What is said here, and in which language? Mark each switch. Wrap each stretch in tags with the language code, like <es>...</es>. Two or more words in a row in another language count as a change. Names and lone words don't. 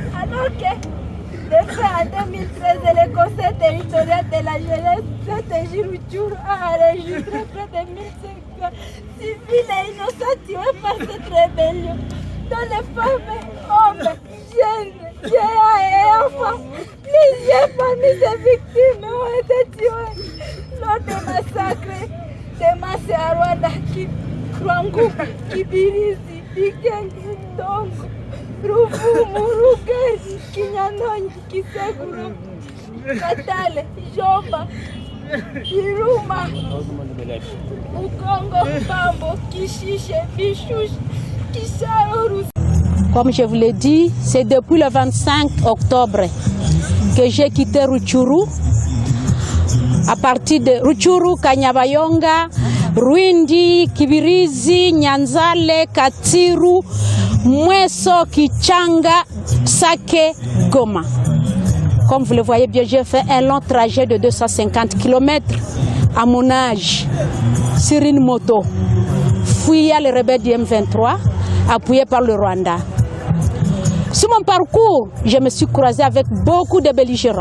<fr>Alors que depuis en 2013, le Conseil territorial de la jeunesse de Rutshuru a enregistré près de 1500 civils et innocents tués par cette rébellion, dont les femmes, hommes, jeunes, vieillards et enfants. Plusieurs parmi ces victimes ont été tués lors des massacres de Massi à Rwanda, Kwangu, Kibirizi, Bikengi, Tongo, Ruvumu, Rugari, Kinyanonyi, Kiseguru, Katale, Jomba, Iruma, Ukongo, Bambo, Kishishe, Bishouche, Kishaoru. Comme je vous l'ai dit, c'est depuis le 25 octobre que j'ai quitté Rutshuru. À partir de Rutshuru, Kanyabayonga, Rwindi, Kibirizi, Nyanzale, Katiru, Mweso, Kichanga, Sake, Goma. Comme vous le voyez bien, j'ai fait un long trajet de 250 km à mon âge, sur une moto, fuyant les rebelles du M23, appuyé par le Rwanda. Sur mon parcours, je me suis croisé avec beaucoup de belligérants.</fr>